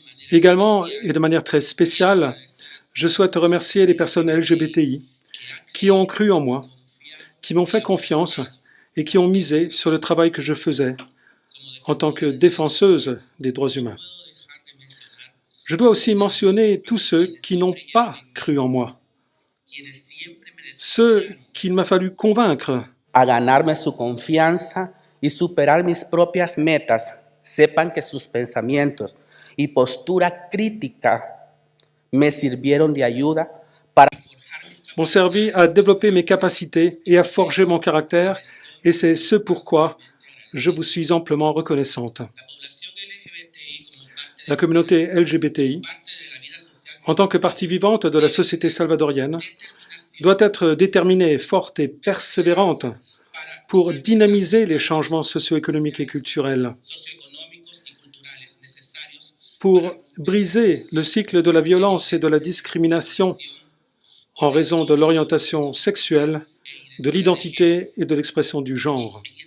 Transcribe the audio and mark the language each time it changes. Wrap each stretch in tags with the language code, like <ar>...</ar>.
<fr>Également, et de manière très spéciale, je souhaite remercier les personnes LGBTI qui ont cru en moi, qui m'ont fait confiance et qui ont misé sur le travail que je faisais en tant que défenseuse des droits humains. Je dois aussi mentionner tous ceux qui n'ont pas cru en moi, ceux qu'il m'a fallu convaincre</fr> <es>a ganarme su confianza y superar mis propias metas, sepan que sus pensamientos y postura crítica me sirvieron de ayuda para...</es> <fr>m'ont servi à développer mes capacités et à forger mon caractère, et c'est ce pourquoi je vous suis amplement reconnaissante. La communauté LGBTI, en tant que partie vivante de la société salvadorienne, doit être déterminée, forte et persévérante pour dynamiser les changements socio-économiques et culturels, pour briser le cycle de la violence et de la discrimination en raison de l'orientation sexuelle, de l'identité et de l'expression du genre.</fr>